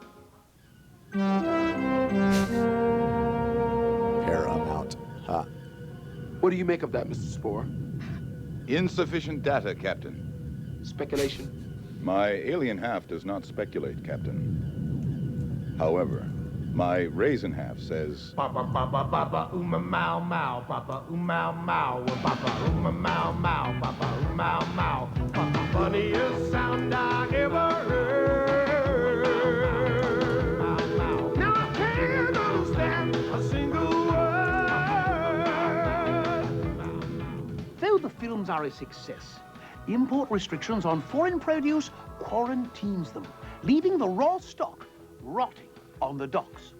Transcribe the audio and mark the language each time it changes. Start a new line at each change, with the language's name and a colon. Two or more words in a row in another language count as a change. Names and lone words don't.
English: Paramount. Huh. What do you make of that, Mr. Spore? Insufficient data, Captain. Speculation? My alien half does not speculate, Captain. However, my raisin half says... Papa, papa, papa, uma, mau, mau, papa, mau, mau, papa, mau, mau, papa, mau, mau, papa, funniest sound I ever heard. Now I can't understand a single word. Though the films are a success, import restrictions on foreign produce quarantines them, leaving the raw stock rotting on the docks.